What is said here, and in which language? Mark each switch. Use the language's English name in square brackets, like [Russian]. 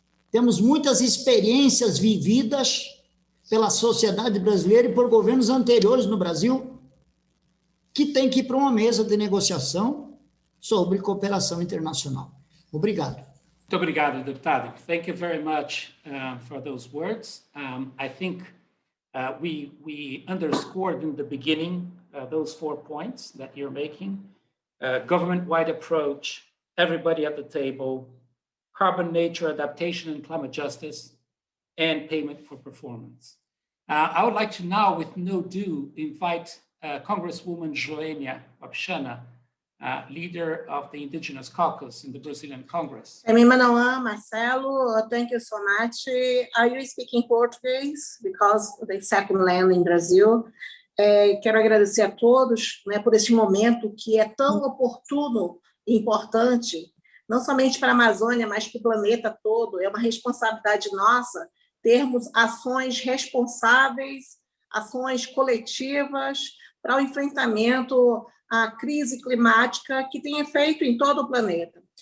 [Portuguese] Temos muitas experiências vividas pela sociedade brasileira e por governos anteriores no Brasil, que tem que ir para uma mesa de negociação sobre cooperação internacional. Obrigado. Muito obrigado, deputado. [English] Thank you very much for those words. I think we underscored in the beginning those 4 points that you're making. Government-wide approach, everybody at the table, carbon nature adaptation and climate justice, and payment for performance. I would like to now, with no ado, invite Congresswoman Joênia Wapchana, leader of the Indigenous Caucus in the Brazilian Congress. Manoan, Marcelo, thank you so much. Are you speaking Portuguese? Because the second land in Brazil. [Portuguese] Quero agradecer a todos, né, por este momento que é tão oportuno e importante, não somente para a Amazônia, mas para o planeta todo. É uma responsabilidade nossa termos ações responsáveis, ações coletivas para o enfrentamento à crise climática que tem efeito em todo o planeta.